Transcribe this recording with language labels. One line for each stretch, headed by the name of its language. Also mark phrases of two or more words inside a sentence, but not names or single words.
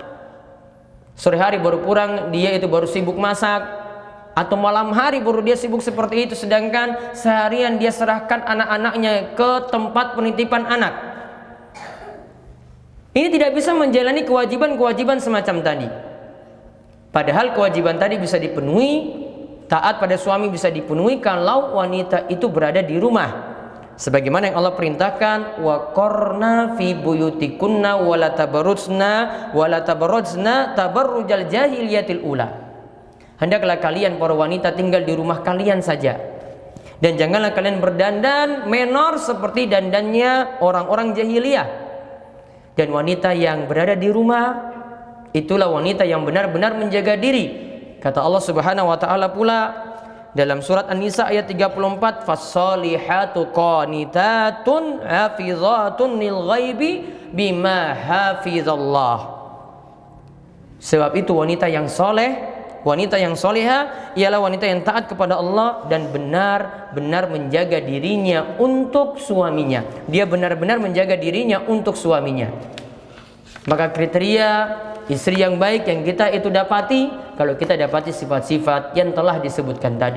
Indonesian: Sore hari baru pulang, dia itu baru sibuk masak, atau malam hari baru dia sibuk seperti itu, sedangkan seharian dia serahkan anak-anaknya ke tempat penitipan anak. Ini tidak bisa menjalani kewajiban-kewajiban semacam tadi. Padahal kewajiban tadi bisa dipenuhi, taat pada suami bisa dipenuhi kalau wanita itu berada di rumah. Sebagaimana yang Allah perintahkan,
Arabic: وقرن في بيوتكن ولا تبرجن تبرج الجاهلية الأولى.
Indonesian: Hendaklah kalian para wanita tinggal di rumah kalian saja, dan janganlah kalian berdandan menor seperti dandannya orang-orang jahiliyah. Dan wanita yang berada di rumah, itulah wanita yang benar-benar menjaga diri. Kata Allah
Arabic: سبحانه وتعالى
Indonesian: pula dalam surat An-Nisa ayat 34,
Arabic: فالصالحات قانتات حافظات للغيب بما حفظ الله.
Indonesian: Sebab itu wanita yang soleh, wanita yang soleha ialah wanita yang taat kepada Allah dan benar-benar menjaga dirinya untuk suaminya. Dia benar-benar menjaga dirinya untuk suaminya. Maka kriteria istri yang baik yang kita itu dapati, kalau kita dapati sifat-sifat yang telah disebutkan tadi.